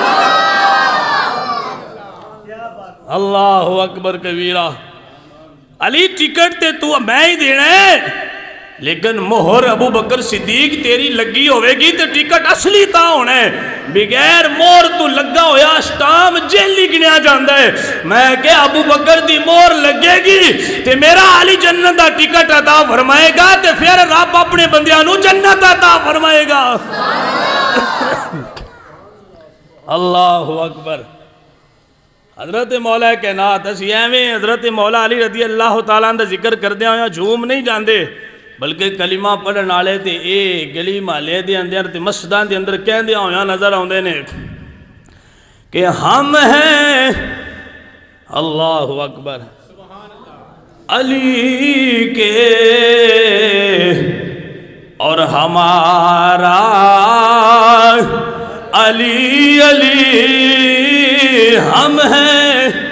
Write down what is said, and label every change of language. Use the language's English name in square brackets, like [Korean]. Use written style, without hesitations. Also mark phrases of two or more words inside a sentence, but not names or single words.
[Arabic] اللہ اکبر کبیرہ۔ [Punjabi] علی ٹکٹ تے تو میں ہی دینا ہے لیکن مہر ابو بکر صدیق تیری لگی ہوئے گی تے ٹکٹ اصلی تا ہونا ہے، بغیر مہر تو لگا ہویا اسٹام جیلی گنیا جاندہ ہے۔ میں کہ ابو بکر دی مہر لگے گی تے میرا علی جنت دا ٹکٹ عطا فرمائے گا تے پھر رب اپنے بندیاں نو جنت عطا فرمائے گا۔ [Arabic] اللہ اکبر۔ [Punjabi] حضرت مولا کائنات اسی ایویں حضرت مولا علی رضی اللہ تعالیٰ عنہ ذکر کردے ہویا جھوم نہیں جاندے بلکہ کلمہ پڑھن والے تے اے گلی محلے دے اندر تے مسجداں دے اندر کہندے ہویا نظر آوندے نے کہ [Urdu] ہم ہیں [Arabic] اللہ اکبر [Urdu] علی کے اور ہمارا علی علی ہم ہیں